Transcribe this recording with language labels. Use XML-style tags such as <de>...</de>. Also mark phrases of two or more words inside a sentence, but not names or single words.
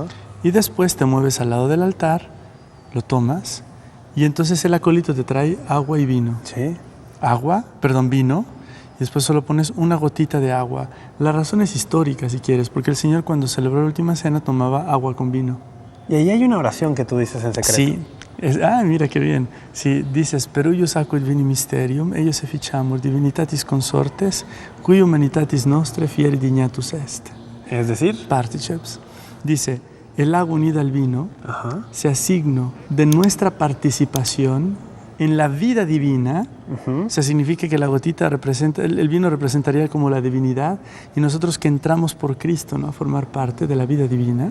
<es>y después te mueves al lado del altar, lo tomas, y entonces el acólito te trae agua y vino. Sí. Vino, y después solo pones una gotita de agua. La razón es histórica, si quieres, porque el Señor cuando celebró la última cena tomaba agua con vino. Y ahí hay una oración que tú dices en secreto. Sí. Mira qué bien. Sí, dices,</es> <la>per ius aqua vini mysterium, eius efficiamur divinitatis consortes, cui humanitatis nostre fieri dignatus est.</la> <es>Es decir, Particeps. Dice, el agua unida al vino ajá. sea signo de nuestra participación en la vida divina. O sea, significa que la gotita representa, el vino representaría como la divinidad, y nosotros que entramos por Cristo, ¿no?, a formar parte de la vida divina.</es>